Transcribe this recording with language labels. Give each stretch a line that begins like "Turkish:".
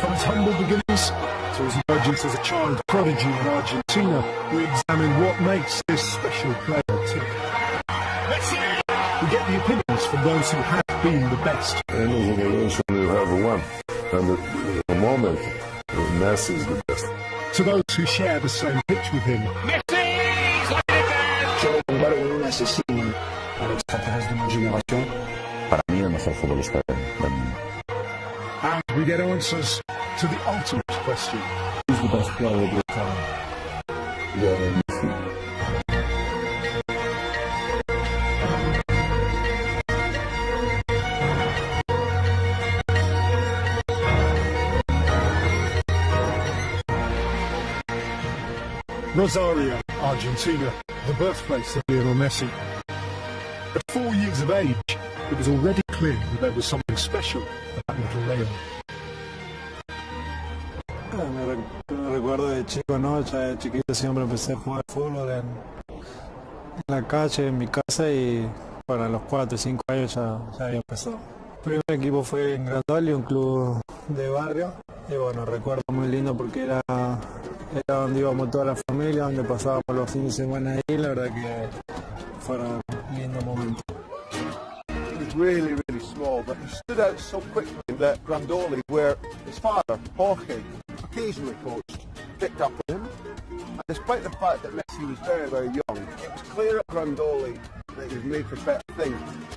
English: From his humble beginnings to his emergence as a child prodigy in Argentina, we examine what makes this special player tick. Messi! We get the opinions from those who have been the best. And those who have won. And at the moment, Messi is the best. To those who share the same pitch with him.
Spanish: Yo comparo con un asesino a los extraterrestres de una generación. Para mí, el mejor futbolista del mundo.
English: And we get answers to the ultimate question. Who's the best player of your time? Lionel Messi. Rosario, Argentina, the birthplace of Lionel Messi. At 4 years of age, it was already clear that there was something special about little Leo.
Spanish: Me recuerdo de chico, ¿no? Ya de chiquito siempre empecé a jugar fútbol en la calle, en mi casa, y para los 4 o 5 años ya había empezado. El primer equipo fue en Grandoli, un club de barrio, y bueno, recuerdo muy lindo porque era donde íbamos toda la familia, donde pasábamos los fines de semana ahí. La verdad que fueron lindos momentos.
English: He was really, really small, but he stood out so quickly that Grandoli, where his father, Jorge, occasionally coached, picked up with him. And despite the fact that Messi was very, very young, it was clear at Grandoli that he was made for better things.